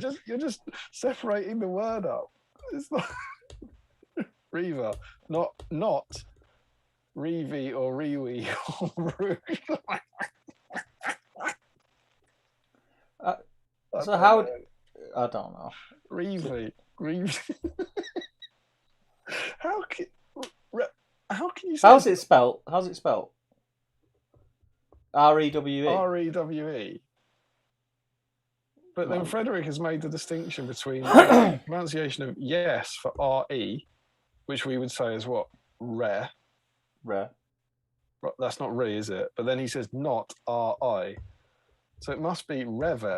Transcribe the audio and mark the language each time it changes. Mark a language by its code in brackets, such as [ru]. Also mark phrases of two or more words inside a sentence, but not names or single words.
[en] You're just separating the word up. It's not Reva, not Revi or Riwi or Rouge. So how? I don't know. Revi. How can you say How's it spelled? R-E-W-E. R-E-W-E. But then Frederick has made the distinction between the pronunciation of yes for R-E, which we would say is what? Rare. That's not re, is it? But then he says not R-I. So it must be Rever.